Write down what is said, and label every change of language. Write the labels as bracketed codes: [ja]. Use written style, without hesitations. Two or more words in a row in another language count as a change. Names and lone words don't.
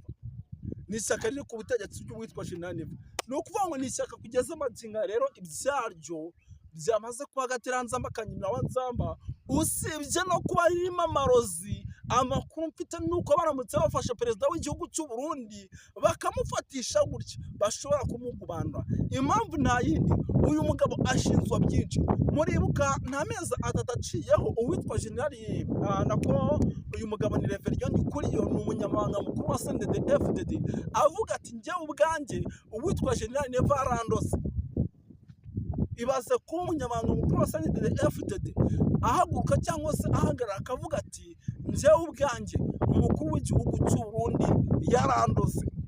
[rw] Ni ishyaka riri ku butegetsi ry'uwitwa General Neva. Ni ukuvuga ngo ni ishyaka kugeza amagingo rero ibyaryo byamaze kuba agateranzamba kanyina wa nzamba, usibye no kuba ririmo amarozi. Amakuru mfite nuko baramutse bafashe perezida w'igihugu cy'u Burundi bakamufatisha gutya bashobora kumugubandwa. Impamvu nta yindi, uyu mugabo ashinzwa byinshi. Muribuka nta mezi atatu aciyeho uwitwa General nako uyu mugabo ni Reverien Ndikuriyo, ni umunyamabanga mukuru wa CNDD-FDD, avuga ati njyewe ubwanjye uwitwa General Neva arandose. Ibaze ko umunyamabanga mukuru wa CNDD-FDD ahaguruka cyangwa se ahagarara akavuga ati njyewe ubwanjye umukuru w'igihugu cy'u Burundi yarandose.